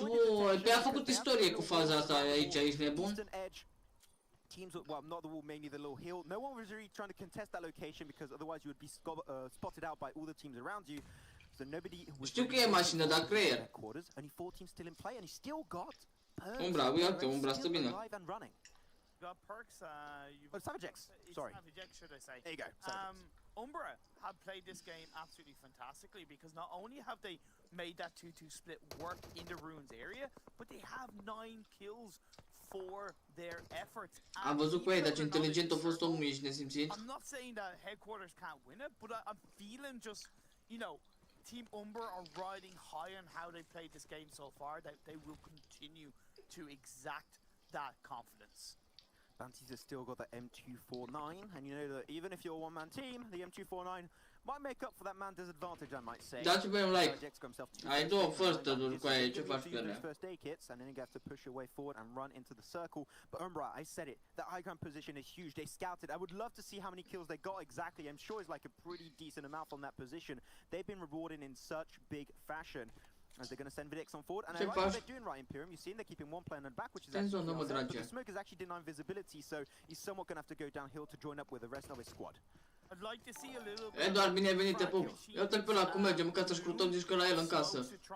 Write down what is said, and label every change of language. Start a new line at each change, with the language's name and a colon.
Romanian: Uai, pe a făcut istorie cu faza asta aici, ești nebun?
English: Teams, well, not the wall, mainly the little hill. No one was really trying to contest that location because otherwise you would be spotted out by all the teams around you. So nobody was.
Romanian: Știu că e mașină, dar creier.
English: Only 4 teams still in play, and he still got.
Romanian: Umbra, uite, Umbra stă bine.
English: Got Perks, Savagex, sorry. Savagex, should I say. There you go. Umbra have played this game absolutely fantastically because not only have they made that 2-2 split work in the Ruins area, but they have 9 kills for their efforts.
Romanian: Am văzut cu ei, dar ce inteligent a fost omul, ești nesimțit.
English: I'm not saying that headquarters can't win it, but I'm feeling just, you know, Team Umbra are riding high on how they played this game so far, that they will continue to exact that confidence. Banty's has still got the M249, and you know that even if you're a one-man team, the M249 might make up for that man disadvantage, I might say.
Romanian: Dați-vă un like. Ai două first-uri cu aia, ce faci cu ele?
English: First aid kits, and then you have to push your way forward and run into the circle. But Umbra, I said it, that high ground position is huge. They scouted. I would love to see how many kills they got exactly. I'm sure it's like a pretty decent amount from that position. They've been rewarded in such big fashion. As they're going to send Vidix on forward, and I like what they're doing right, Imperium. You've seen they're keeping one player in the back, which is actually but the smoke is actually denying visibility, so he's somewhat going to have to go downhill to join up with the rest of his squad. I'd like to see a little bit.
Romanian: Eduard, bine ai venit, te pup. Ia-te-l pe ăla cum merge, măcar să-și scrutăm discul la el în casă.